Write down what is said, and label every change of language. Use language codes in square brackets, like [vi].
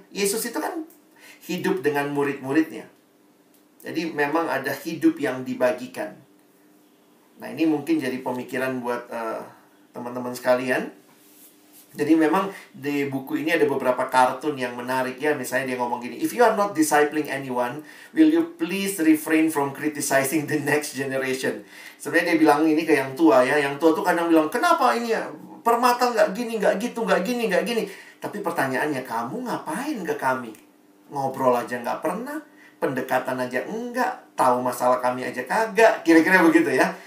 [id] Yesus itu kan hidup dengan murid-muridnya. Jadi memang ada hidup yang dibagikan. Nah, ini mungkin jadi pemikiran buat teman-teman sekalian. Jadi memang di buku ini ada beberapa kartun yang menarik ya. Misalnya dia ngomong gini, [en] "If you are not discipling anyone, will you please refrain from criticizing the next generation?" [id] Sebenarnya dia bilang ini ke yang tua ya. Yang tua tuh kadang bilang, "Kenapa ini ya? Permata nggak gini, nggak gitu, nggak gini, nggak gini." Tapi pertanyaannya, kamu ngapain ke kami? Ngobrol aja nggak pernah, pendekatan aja enggak, tahu masalah kami aja kagak. Kira-kira begitu ya.